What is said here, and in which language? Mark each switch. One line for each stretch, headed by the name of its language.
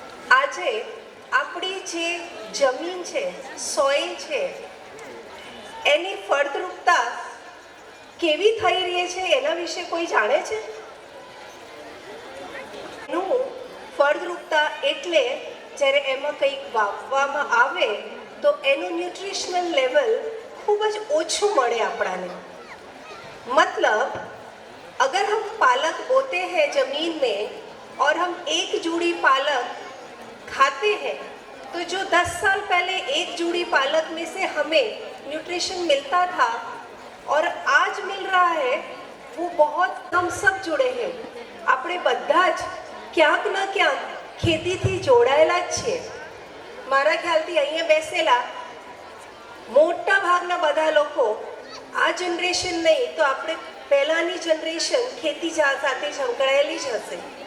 Gujarati: આજે આપણી જે જમીન છે, સોઇલ છે, એની ફળદ્રુપતા કેવી થઈ રહી છે એના વિશે કોઈ જાણે છે? એનું ફળદ્રુપતા એટલે જ્યારે એમાં કંઈક વાવવામાં આવે તો એનું ન્યુટ્રિશનલ લેવલ ખૂબ જ ઓછું મળે આપણાને.
Hindi: मतलब अगर हम पालक बोते हैं ज़मीन में और हम एक जूड़ी पालक खाते हैं तो जो 10 साल पहले एक जूड़ी पालक में से हमें न्यूट्रिशन मिलता था और आज मिल रहा है वो बहुत हम सब जुड़े हैं.
Gujarati: આપણે બધા જ ક્યાંક ના ક્યાંક ખેતીથી જોડાયેલા જ છીએ. મારા ખ્યાલથી અહીંયા બેસેલા મોટા ભાગના બધા લોકો આ જનરેશન નહીં તો આપણે પહેલાંની જનરેશન ખેતી સાથે સંકળાયેલી જ હશે.